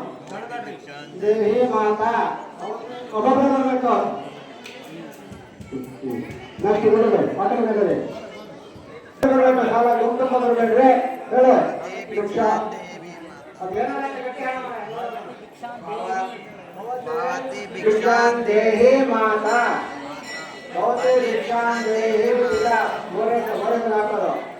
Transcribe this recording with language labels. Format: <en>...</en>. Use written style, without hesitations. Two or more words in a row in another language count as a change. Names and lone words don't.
<kn>ದೇವಿ ಮಾತಾ ಒಬ್ಬೊಬ್ಬರು ಬರಬೇಕು. ನೆಕ್ಸ್ಟ್ ಬಿಡಬೇಡಿ, ಮಾತಾಡಿ ಬರಬೇಡಿ, ಸಾಲ ಗುಂಪು ಬರಬೇಡ್ರಿ.</kn> <sa>ಹೇಳು ಭಿಕ್ಷಾ ಭಿಕ್ಷಾಂ ದೇಹಿ ಮಾತಾ, ಭವತಿ ಭಿಕ್ಷಾಂ ದೇಹಿ ಪಿತಾ.</sa> <kn>ಮೂರೇ ಹಾಕೋದು.</kn>